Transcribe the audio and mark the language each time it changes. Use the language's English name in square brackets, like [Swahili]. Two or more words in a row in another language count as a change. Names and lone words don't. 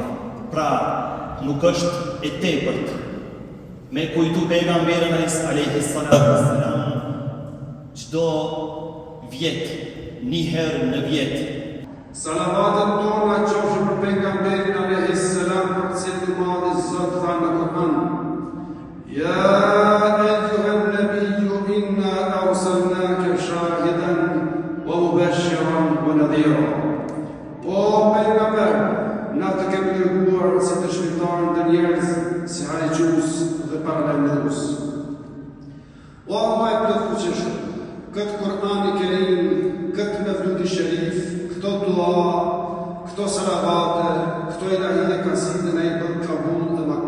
[Albanian] Pra, nuk është e tepërt me kujtu pejgamberin [Arabic] عليه الصلاة والسلام [Albanian] çdo vjet, një herë në vjet. Salavatet tona qofshin për pejgamberin [Arabic] عليه السلام, [Albanian] për të cilin i madhi Zot tha në Kur'an: [Arabic] يا أيها النبي إنا أرسلناك شاهدا ومبشرا ونذيرا. [Albanian] O pejgamber, na të kemi dërguar si dëshmitar ndër njerëz, si harxhues dhe paralajmërues. O Allah i plotfuqishëm, këtë Kur'an i Kerim, këtë Mevludi Sherif, këto dua, këto salavate, këto ilahi dhe kaside na i bën kabul dhe makbul.